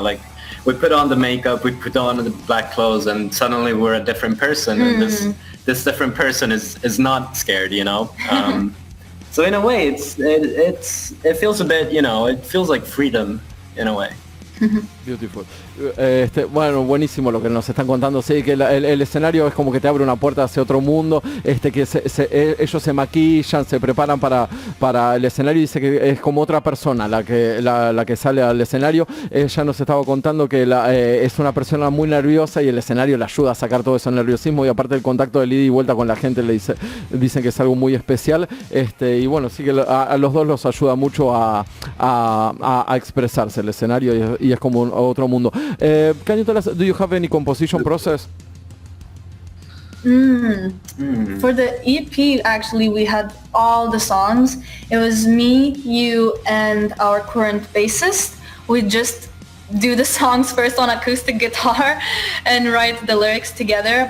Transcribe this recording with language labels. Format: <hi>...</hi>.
<en>Like we put on the makeup, we put on the black clothes, and suddenly we're a different person, and this different person is not scared, you know. So in a way, it feels a bit, you know, it feels like freedom in a way. Beautiful.</en> <es>Bueno, buenísimo lo que nos están contando. Sí, que el escenario es como que te abre una puerta hacia otro mundo. Que ellos se maquillan, se preparan para el escenario, y dice que es como otra persona la que sale al escenario. Ella nos estaba contando que es una persona muy nerviosa, y el escenario le ayuda a sacar todo ese nerviosismo, y aparte el contacto de ida y vuelta con la gente dicen que es algo muy especial. Y bueno, sí que a los dos los ayuda mucho a expresarse el escenario, y es como otro mundo.</es> <en>Can you tell us, do you have any composition process? For the EP, actually, we had all the songs. It was me, you, and our current bassist. We just do the songs first on acoustic guitar and write the lyrics together.</en>